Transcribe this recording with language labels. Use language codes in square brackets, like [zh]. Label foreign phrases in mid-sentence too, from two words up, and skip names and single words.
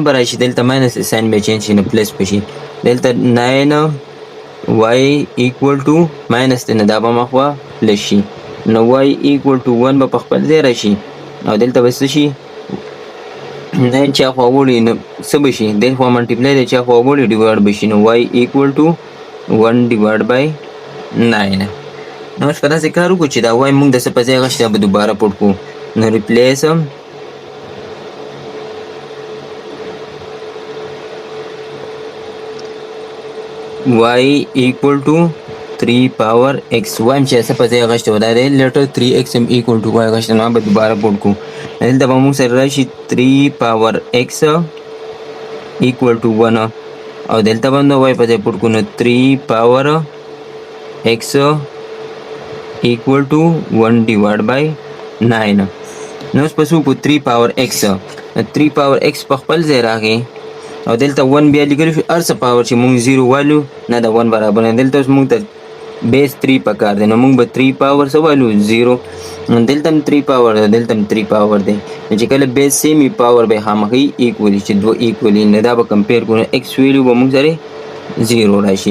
[ps] براشي دلته [en] minus sign [ps] به چینج شي نو پلس بشي دلته 9y = ماینس نه دا به مخوا پلس شي نو y = 1 به خپل ځای راشي او دلته بس شي نه چې خو وړي نو څه بشي د خو ملټیپلای د چې خو وړي ډیوایډ بشي نو y = 1 / 9. نو اوس په داسې کار وکړو چې دا وای موږ د څه په ځای غشته به دوباره پټ کړو. [en] نو ریپلیس y equal to 3 power x. [ps] وایم چې څه په ځای غشته و دا دی لیټر 3x هم [en] equal to y [ps] غشته نو به دوباره پټ کړو. دلته به موږ سره راشي [en] 3 power x equal to 1 [ps] او دلته به نو y په ځای پټ کړو نو [en] 3 power x equal to 1 divided by 9. [ps] نو اوس پس وکړو [en] 3 power x 3 power x [ps] په خپل ځای راغی او دلته 1 بیا لیکل شو هر څه پاور چې موږ 0 والو نه د 1 برابر نه دلته اوس موږ ته بیس 3 پکار دی نو موږ به 3 پاور څه والو 0 دلته هم 3 پاور دی دلته هم 3 پاور دی نو چې کله [en] base same power [ps] به خامخې ایکولی چې دوه ایکولی نه دا به کمپیر کړو x ویلیو به موږ سره 0 راشي.